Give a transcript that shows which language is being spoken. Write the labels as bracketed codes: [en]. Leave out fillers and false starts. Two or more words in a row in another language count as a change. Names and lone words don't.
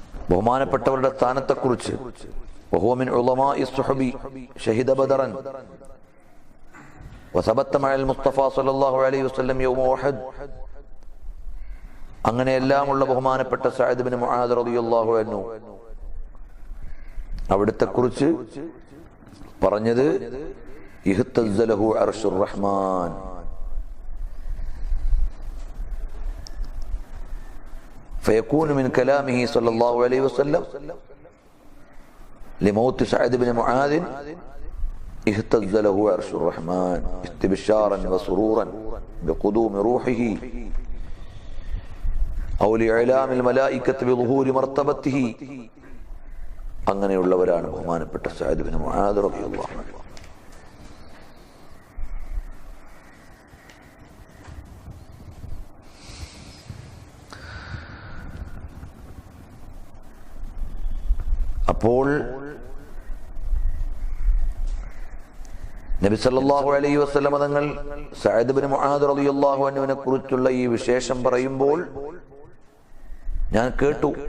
[ml] ബഹുമാനപ്പെട്ടവരുടെ സ്ഥാനത്തെക്കുറിച്ച് [ar] وهو من علماء الصحابة شهد بدرا وثبت مع المصطفى صلى الله عليه وسلم يوم أحد. [ml] അങ്ങനെയെല്ലാമുള്ള ബഹുമാനപ്പെട്ട സഅദ് ബിൻ മുആദ് [ar] رضي الله عنه [ml] അവിടുത്തെ കുറിച്ച് പറഞ്ഞത് [ar] اهتز له عرش الرحمن. فيكون من كلامه صلى الله عليه وسلم لموت سعد بن معاذ اهتز له عرش الرحمن استبشارا وسرورا بقدوم روحه أو لإعلام الملائكة بظهور مرتبته. [ml] അങ്ങനെയുള്ളവരാണ് ബഹുമാനപ്പെട്ട സഅദ് ബിൻ മുആദ് [ar] رضي الله عنه. [ml] അപ്പോൾ നബി [ar] صلى الله عليه وسلم [ml] തങ്ങൾ സഅദ് ബിൻ മുആദ് [ar] رضي الله عنه [ml] കുറിച്ചുള്ള ഈ വിശേഷം പറയുമ്പോൾ ഞാൻ കേട്ടു.